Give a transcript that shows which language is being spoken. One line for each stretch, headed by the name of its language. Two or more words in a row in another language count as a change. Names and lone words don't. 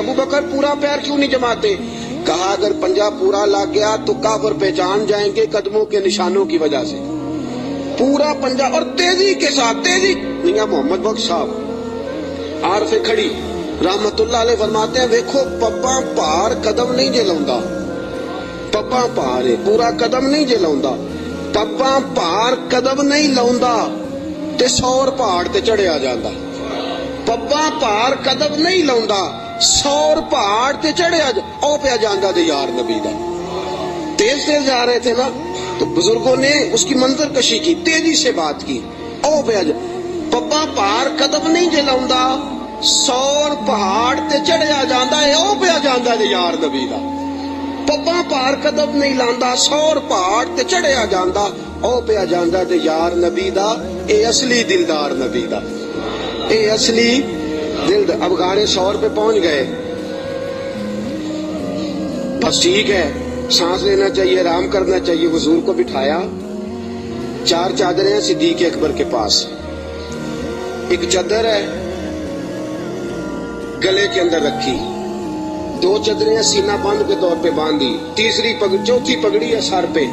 Urdu: ابو بکر پورا پیر کیوں نہیں جماتے؟ کہا اگر پنجہ پورا لگ گیا تو کافر پہچان جائیں گے قدموں کے نشانوں کی وجہ سے. پورا پنجہ اور تیزی کے ساتھ. تیزی میاں محمد بخش صاحب عارف کھڑی رحمت اللہ علیہ فرماتے ہیں دیکھو
Punjabi: پپا پار قدم نہیں جے لاؤندا, پپا پار ہے پورا قدم نہیں جے لاؤندا, پپا پار قدم نہیں لاؤندا تے سور پہاڑ تے چڑھیا جاندا. پپا پار قدم نہیں لاؤندا سور پہاڑ تے چڑھیا او پیا جاندا تے یار نبی دا.
Urdu: تیز تیز جا رہے تھے نا تو بزرگوں نے اس کی منظر کشی کی, تیزی سے بات کی.
Punjabi: او پیا پپا پار قدم نہیں جے لاؤندا سور پہاڑ تے چڑھیا جاندا ہے او پیا جاندا تے یار نبی دا. پپا پار قدم نہیں لاندا سور پہاڑ تے چڑھیا جاندا او پیا جاندا تے یار نبی دا. اے اصلی دلدار نبی دا, اے اصلی دل.
Urdu: اب غار ثور پہ پہنچ گئے, بس ٹھیک ہے, سانس لینا چاہیے, آرام کرنا چاہیے. حضور کو بٹھایا, 4 چادریں ہیں صدیق اکبر کے پاس. ایک چادر ہے گلے کے اندر رکھی, 2 چادریں سینہ بند کے طور پہ باندھی, چوتھی پگڑی ہے سر پہ.